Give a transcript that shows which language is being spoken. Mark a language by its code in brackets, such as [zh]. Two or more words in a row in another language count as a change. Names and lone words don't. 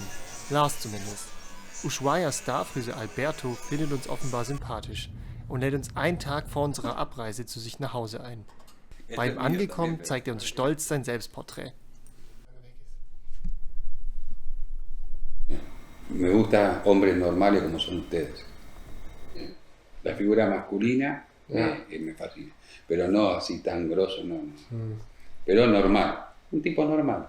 [de] Lars zumindest. Ushuaias Starfriseur Alberto findet uns offenbar sympathisch und lädt uns einen Tag vor unserer Abreise zu sich nach Hause ein. Bei ihm angekommen zeigt er uns stolz sein Selbstporträt. [es] Me gusta hombres normales como son ustedes. La figura masculina me fascina, pero no así tan grosso, no. Pero normal, un tipo normal.